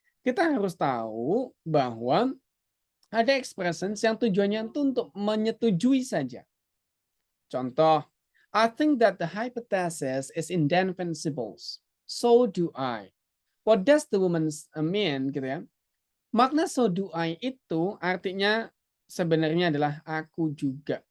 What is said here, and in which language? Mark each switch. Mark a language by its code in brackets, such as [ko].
[id] Kita harus tahu bahwa ada expressions yang tujuannya itu untuk menyetujui saja. [en] Contoh, I think that the hypothesis is indefensible. So do I. What does the woman mean? [id] Gitu ya. Makna [en] so do I [id] itu artinya sebenarnya adalah aku juga.